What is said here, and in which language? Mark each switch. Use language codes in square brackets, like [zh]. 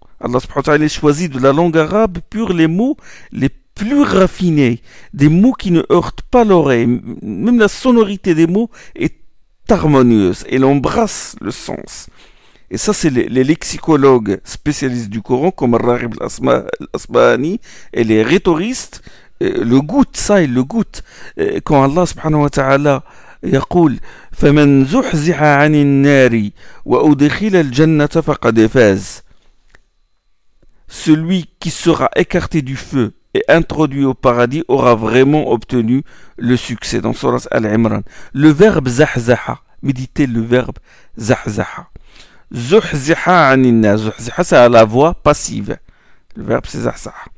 [fr] Allah subhanahu wa ta'ala choisit de la langue arabe pure les mots les plus raffinés, des mots qui ne heurtent pas l'oreille. Même la sonorité des mots est harmonieuse, elle embrasse le sens. Et ça, c'est les lexicologues spécialistes du Coran, comme Al-Raghib al-Asbahani, et les rhétoristes, le goûtent, ça, ils le goûtent. Quand Allah subhanahu wa ta'ala [ar] يقول فمن زحزح عن النار وأدخل الجنة فقد فاز. [fr] Celui qui sera écarté du feu et introduit au paradis aura vraiment obtenu le succès. Dans Surat Al-Imran, le verbe zahzaha, méditez le verbe zahzaha. Zuhziha aninna, zuhziha c'est à la voix passive. Le verbe c'est zahzaha.